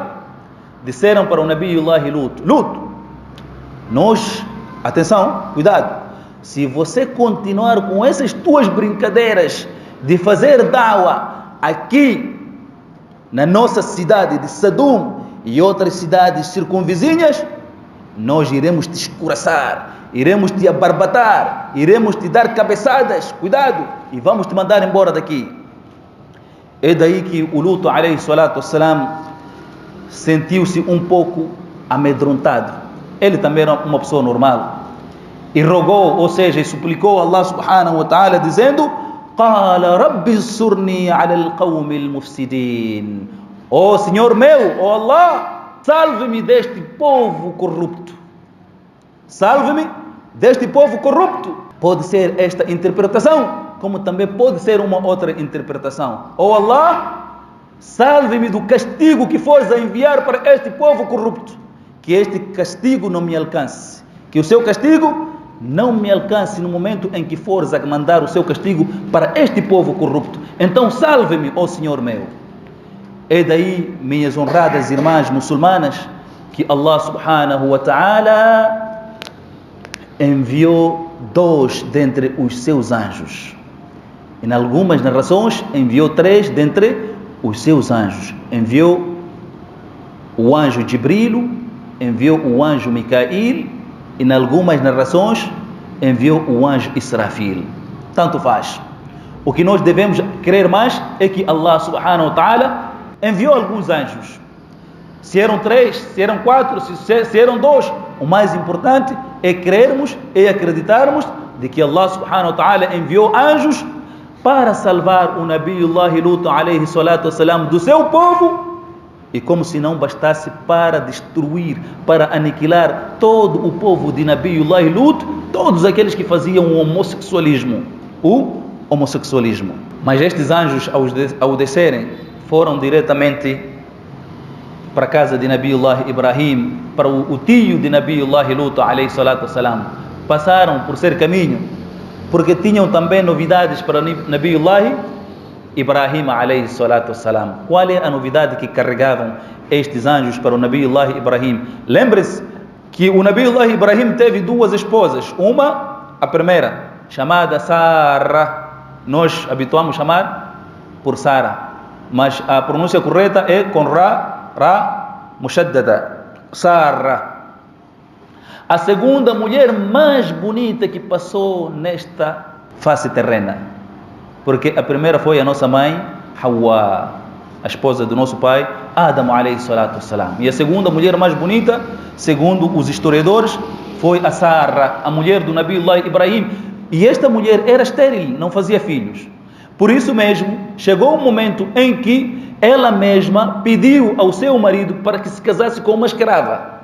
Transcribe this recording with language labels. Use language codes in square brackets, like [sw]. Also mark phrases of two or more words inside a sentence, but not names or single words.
[pt] Disseram para o Nabiullah Lut: atenção, cuidado, se você continuar com essas tuas brincadeiras de fazer da'wah aqui na nossa cidade de Sadum e outras cidades circunvizinhas, nós iremos te escuraçar, iremos te abarbatar, iremos te dar cabeçadas, cuidado, e vamos te mandar embora daqui. É daí que o Lut [ar] عليه الصلاة والسلام [pt] sentiu-se um pouco amedrontado. Ele também era uma pessoa normal e rogou, ou seja, suplicou a [ar] الله سبحانه وتعالى [pt] dizendo: [ar] قال رب انصرني على القوم المفسدين. [pt] Oh Senhor meu, oh Allah, salve-me deste povo corrupto. Salve-me deste povo corrupto. Pode ser esta interpretação, como também pode ser uma outra interpretação. Oh Allah, salve-me do castigo que fores a enviar para este povo corrupto. Que este castigo não me alcance. Que o seu castigo não me alcance no momento em que fores a mandar o seu castigo para este povo corrupto. Então salve-me, ó Senhor meu. É daí, minhas honradas irmãs muçulmanas, que [ar] الله سبحانه وتعالى [pt] enviou 2 dentre os seus anjos. Em algumas narrações enviou 3 dentre os seus anjos. Enviou o anjo Jibril, enviou o anjo Micail, e em algumas narrações enviou o anjo Israfil. Tanto faz. O que nós devemos crer mais é que [ar] الله سبحانه وتعالى [pt] enviou alguns anjos. Se eram 3, se eram 4, se eram 2, o mais importante é crermos e acreditarmos de que [ar] الله سبحانه وتعالى [pt] enviou anjos para salvar o Nabiullah Lut [ar] عليه الصلاة والسلام [pt] do seu povo. E como se não bastasse, para destruir, para aniquilar todo o povo de Nabiullah Lut, todos aqueles que faziam o homossexualismo. Mas estes anjos, ao descerem, foram diretamente para a casa de Nabiullah Ibrahim, para o tio de Nabiullah Lut [ar] عليه الصلاة والسلام. [pt] Passaram por ser caminho, porque tinham também novidades para Nabiullah Ibrahim [ar] عليه الصلاة والسلام. [pt] Qual é a novidade que carregavam estes anjos para o Nabiullah Ibrahim? Lembre-se que o Nabiullah Ibrahim teve 2 esposas. Uma, a primeira, chamada Sara. Nós habituamos chamar por Sara, mas a pronúncia correta é com [ar] راء مشددة, [pt] Sara. A segunda mulher mais bonita que passou nesta face terrena. Porque a primeira foi a nossa mãe, Hawa, a esposa do nosso pai, [ar] آدم عليه الصلاة والسلام. [pt] E a segunda mulher mais bonita, segundo os historiadores, foi a Sara, a mulher do Nabiullah Ibrahim. E esta mulher era estéril, não fazia filhos. Por isso mesmo, chegou um momento em que ela mesma pediu ao seu marido para que se casasse com uma escrava.